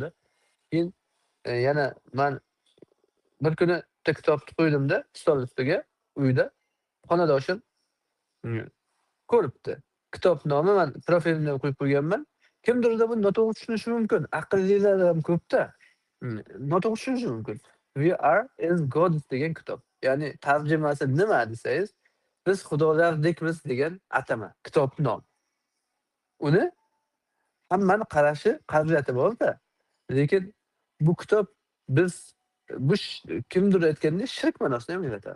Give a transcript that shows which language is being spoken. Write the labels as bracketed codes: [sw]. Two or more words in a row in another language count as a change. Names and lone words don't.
[uz] Keyin yana men bir kuni bitta kitobni qo'ydimda stol ustiga uyda. Xonadoshim ko'ribdi. Kitob nomi men profilimdan qo'yib qo'yganman. Kimdirda buni noto'g'ri tushunishi mumkin. Aqllilar ham ko'pda. Noto'g'ri tushunishi mumkin. We are as gods degan kitob. Ya'ni tarjimasi nima desangiz, biz xudolardekmiz degan atama, kitob nom. Uni hammani qarashi qabiliyati bor-da. Lekin bu kitob biz bu kimdir aytgandek shirk ma'nosini ham anglatadi.